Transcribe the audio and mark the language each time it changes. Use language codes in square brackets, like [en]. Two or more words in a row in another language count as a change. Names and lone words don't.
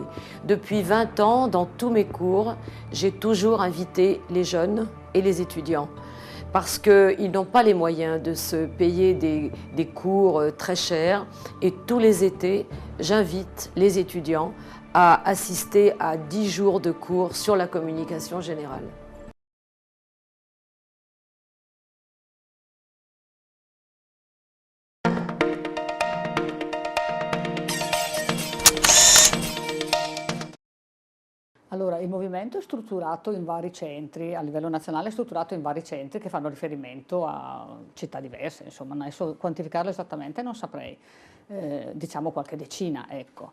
[fr] Depuis 20 ans, dans tous mes cours, j'ai toujours invité les jeunes et les étudiants parce qu'ils n'ont pas les moyens de se payer des cours très chers. Et tous les étés, j'invite les étudiants à assister à 10 jours de cours sur la communication générale. [it] Allora, il movimento è strutturato in vari centri, a livello nazionale è strutturato in vari centri che fanno riferimento a città diverse, insomma, adesso quantificarlo esattamente non saprei, diciamo qualche decina, ecco.